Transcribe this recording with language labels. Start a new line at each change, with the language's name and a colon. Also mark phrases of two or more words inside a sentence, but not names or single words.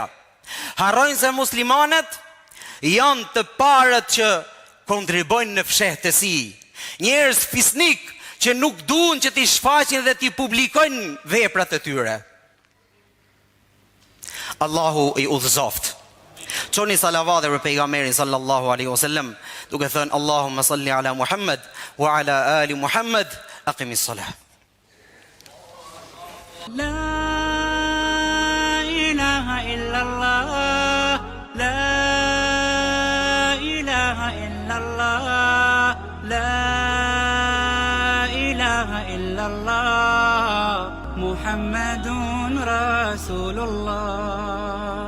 Albanian: Harrojnë se muslimanët janë të parët që kontribojnë në fshehtësi. Njerëz fisnik që nuk duan që t'i shfaqin dhe t'i publikojnë veprat e tyre. Allahu i udhëzoft. Çoni salavat për pejgamberin
Arabic: صلى الله عليه وسلم,
Albanian: duke thënë
Arabic: اللهم صل على محمد وعلى آل محمد. أقم الصلاة. لا إله إلا الله لا إله إلا الله لا إله إلا الله محمد رسول الله.